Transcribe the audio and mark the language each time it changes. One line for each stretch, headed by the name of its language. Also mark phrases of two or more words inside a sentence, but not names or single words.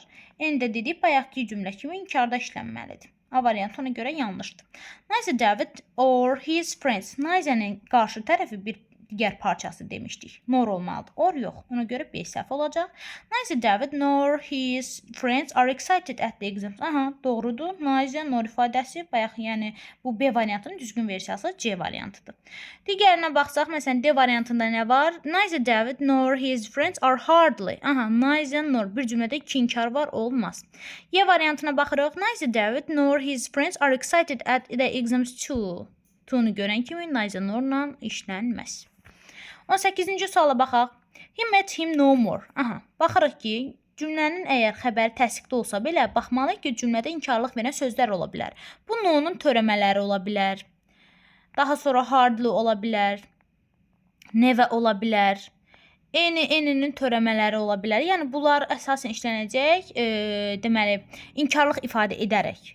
Azerbaijani: N-də dedik bayaqki cümlə kimi inkarda işlənməlidir. A variantı ona görə yanlışdır.
English: Neither David or his friends.
Azerbaijani: Neither-nin qarşı tərəfi bir digər parçası demişdik. Nor olmalıdır. Or yox. Ona görə B səhv olacaq.
English: Neither David nor his friends are excited at the exams.
Azerbaijani: Aha, doğrudur.
English: Neither nor
Azerbaijani: ifadəsi bayaq, yəni bu B variantının düzgün versiyası C variantıdır. Digərinə baxsaq, məsələn D variantında nə var?
English: Neither David nor his friends are hardly.
Azerbaijani: Aha,
English: neither nor
Azerbaijani: bir cümlədə iki inkar var, olmaz. Y variantına baxırıq.
English: Neither David nor his friends are excited at the exams too.
Azerbaijani: To-nu görən kimi
English: neither norla
Azerbaijani: işlənməz. 18-ci suala baxaq.
English: He met him no more.
Azerbaijani: Aha, baxırıq ki, cümlənin əgər xəbəri təsdiqdə olsa belə, baxmalıyıq ki, cümlədə inkarlıq verən sözlər ola bilər. Bu no-nun törəmələri ola bilər. Daha sonra hardly ola bilər. Never ola bilər. N-nin törəmələri ola bilər. Yəni, bunlar əsasən işlənəcək, deməli, inkarlıq ifadə edərək.